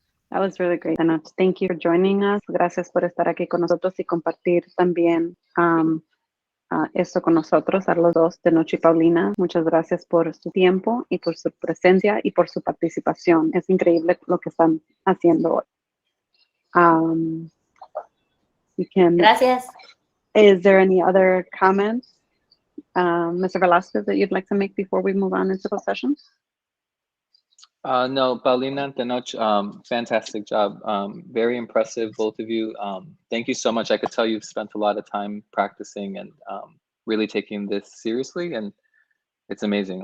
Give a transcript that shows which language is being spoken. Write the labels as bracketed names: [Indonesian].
[English] That was really great, Tenoch. Thank you for joining us. [Spanish] Gracias por estar aquí con nosotros y compartir también esto con nosotros, a los dos, Tenoch y Paulina. Muchas gracias por su tiempo y por su presencia y por su participación. Es increíble lo que están haciendo hoy. Gracias. [English] Is there any other comments, Mr. Velasquez, that you'd like to make before we move on into the session? No, Paulina and Tenoch, fantastic job. Very impressive, both of you. Thank you so much. I could tell you've spent a lot of time practicing and really taking this seriously, and it's amazing.